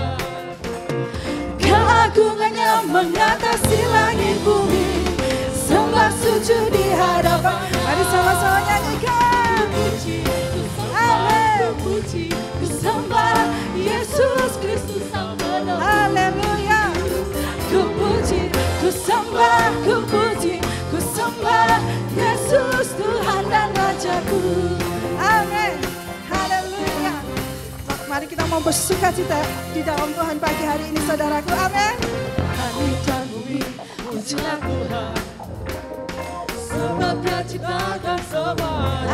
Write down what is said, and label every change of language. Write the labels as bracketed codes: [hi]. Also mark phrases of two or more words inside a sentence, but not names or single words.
[id] Keagungannya mengatasi langit bumi, sembah sujud di hadapan. Mari sama-sama nyanyikan. Amin. Ku sembah Yesus Kristus Sang Penolong. Haleluya. Ku puji, ku sembah, ku puji, ku sembah Yesus Tuhan dan Rajaku. Amin. Haleluya. Mari kita mau bersukacita di dalam Tuhan pagi hari ini, saudaraku. Amin. Langit dan bumi, pujilah Tuhan, sebab Dia ciptakan semuanya.